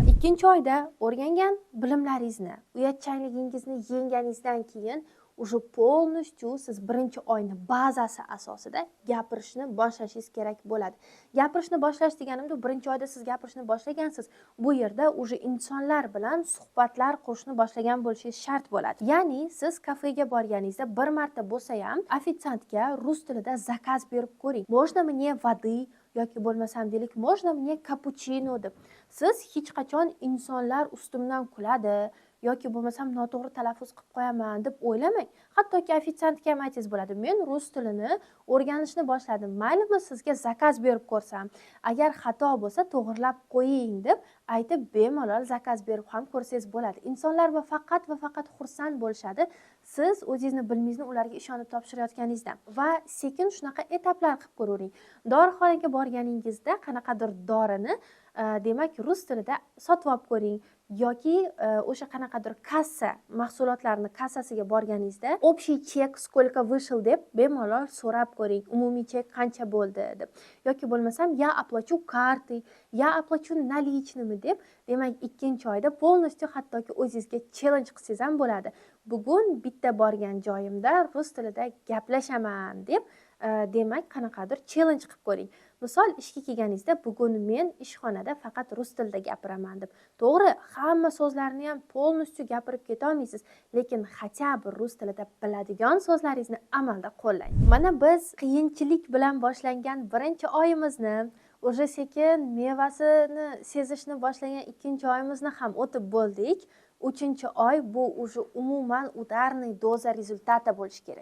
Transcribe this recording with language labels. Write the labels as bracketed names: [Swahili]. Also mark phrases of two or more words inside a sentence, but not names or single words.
[Uzbek] 2-oyda o'rgangan bilimlaringizni, uyatchanligingizni yengganingizdan keyin [Russian] уже полностью [Uzbek] siz birinchi oyni bazasi asosida gapirishni boshlashingiz kerak bo'ladi. Gapirishni boshlash deganimda birinchi oyda siz gapirishni boshlagansiz. Bu yerda уже insonlar bilan suhbatlar qurishni boshlagan bo'lishingiz shart bo'ladi. Ya'ni siz kafega borganingizda bir marta bo'lsa ham ofitsiantga rus tilida zakaz berib ko'ring. [Russian] Можно мне воды [Uzbek] yoki bo'lmasam deylik, [Russian] можно мне cappuccino deb. [Uzbek] Siz hech qachon insonlar ustimdan kuladi yoki bo'lmasam noto'g'ri talaffuz qilib qo'yaman deb o'ylamang. Hattoki ofitsiantga ham aytsangiz bo'ladi. Men rus tilini o'rganishni boshladim. Maylimi sizga zakaz berib ko'rsam, agar xato bo'lsa to'g'rilab qo'ying deb aytib bemalol zakaz berib ham ko'rsangiz bo'ladi. Insonlar va faqat xursand bo'lishadi siz o'zingizni bilmingizni ularga ishonib topshirayotganingizda. Va sekin shunaqa etaplar qilib ko'ravering. Dorixonaga borganingizda qanaqadir dorini demak rus tilida sotib olib ko'ring yoki o'sha qanaqadir kassa mahsulotlarni kassasiga borganingizda [Russian] общий chek сколько вышел [Uzbek] deb bemalol so'rab ko'ring. Umumiy chek qancha bo'ldi deb. Yoki bo'lmasam [Russian] я оплачу картой, я оплачу наличными [Uzbek] deb, demak ikkinchi oyda полностью hattoki o'zingizga challenge qilsangiz ham bo'ladi. Bugun bitta borgan joyimda rus tilida gaplashaman deb demak qanaqadir challenge qilib ko'ring. Misol ishga kelganingizda bugun men ishxonada faqat rus tilida gapiraman deb. To'g'ri, hamma so'zlarni ham полностью gapirib keta olmaysiz, lekin [Russian] хотя бы [Uzbek] rus tilida biladigan so'zlaringizni amalda qo'llang. Mana biz qiyinchilik bilan boshlangan birinchi oyimizni, уже sekin mevasini sezishni boshlagan ikkinchi oyimizni ham o'tib bo'ldik. 3-oy bu уже umuman [Russian] ударный доза результата [Uzbek] bo'lishi kerak.